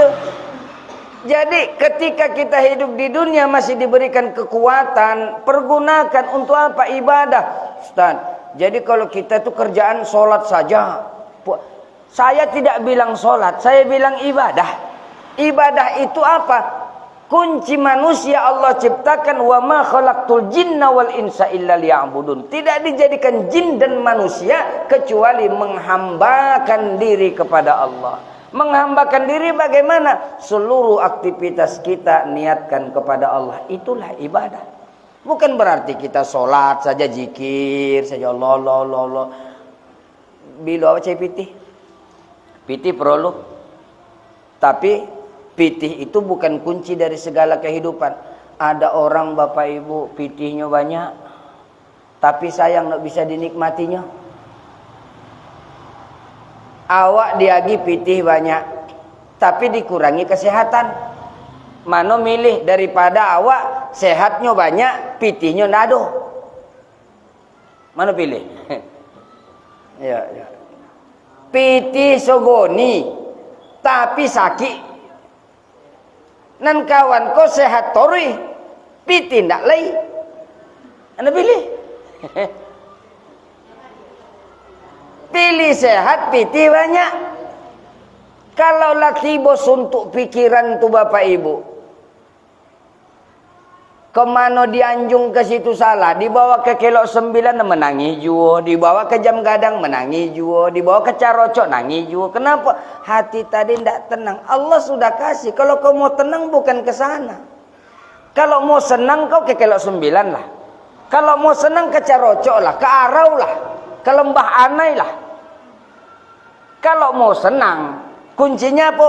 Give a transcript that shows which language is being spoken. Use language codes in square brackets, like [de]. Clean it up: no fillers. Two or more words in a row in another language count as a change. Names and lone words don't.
[id] Jadi ketika kita hidup di dunia masih diberikan kekuatan, pergunakan untuk apa? Ibadah. Ustaz, jadi kalau kita tuh kerjaan sholat saja. Saya tidak bilang sholat, saya bilang ibadah. Ibadah itu apa? Kunci manusia Allah ciptakan, [ar] وما خلقت الجن والإنس إلا ليعبدون. [id] Tidak dijadikan jin dan manusia kecuali menghambakan diri kepada Allah. Menghambakan diri bagaimana? Seluruh aktivitas kita niatkan kepada Allah. Itulah ibadah. Bukan berarti kita sholat saja, zikir saja, Allah. [min] Bila awak cai pitih. Pitih perlu. [id] Tapi pitih itu bukan kunci dari segala kehidupan. Ada orang Bapak Ibu pitihnya banyak, tapi sayang tak bisa dinikmatinya. Awak diagi pitih banyak, tapi dikurangi kesehatan. Mana milih daripada awak sehatnya banyak, pitihnya ndak ada? Mana pilih? Ya. [min] Pitih sogoni, tapi sakit. Nan kawan ko sehat tori, pitih ndak lay. [id] Anda pilih? Pilih sehat, pitih banyak. Kalau tiba suntuk pikiran tu Bapak Ibu, kemana dianjung ke situ salah, dibawa ke kelok 9 menangis jua, dibawa ke jam gadang menangis jua, dibawa ke carocok nangis jua. Kenapa? Hati tadi tidak tenang. Allah sudah kasih. Kalau kau mau tenang bukan ke sana. Kalau mau senang kau ke kelok 9 lah. Kalau mau senang ke carocok lah, ke arau lah, ke lembah anai lah. Kalau mau senang, kuncinya apa?